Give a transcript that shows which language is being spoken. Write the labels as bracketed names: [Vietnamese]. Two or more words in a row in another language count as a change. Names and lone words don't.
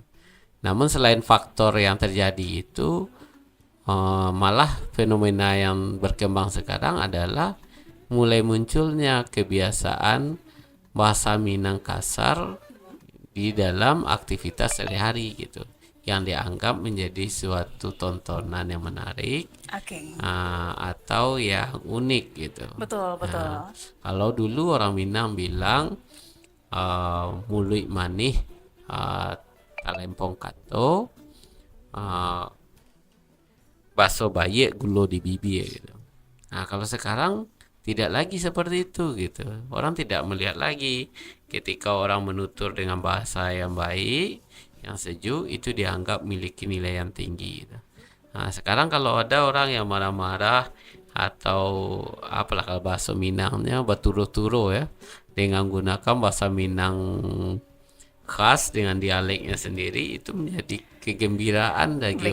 [Indonesian] Namun selain faktor yang terjadi itu, malah fenomena yang berkembang sekarang adalah mulai munculnya kebiasaan bahasa Minang kasar di dalam aktivitas sehari-hari gitu, yang dianggap menjadi suatu tontonan yang menarik Oke. atau yang unik gitu. Betul, betul. Kalau dulu orang Minang bilang [Minangkabau] muluit manih talempong kato, baso bayek gulo di bibir [Indonesian] gitu. Nah, kalau sekarang tidak lagi seperti itu gitu. Orang tidak melihat lagi ketika orang menutur dengan bahasa yang baik, yang sejuk, itu dianggap memiliki nilai yang tinggi gitu. Nah, sekarang kalau ada orang yang marah-marah atau apalah, kalau bahasa Minangnya baturo-turo ya, dengan gunakan bahasa Minang khas dengan dialeknya sendiri, itu menjadi kegembiraan bagi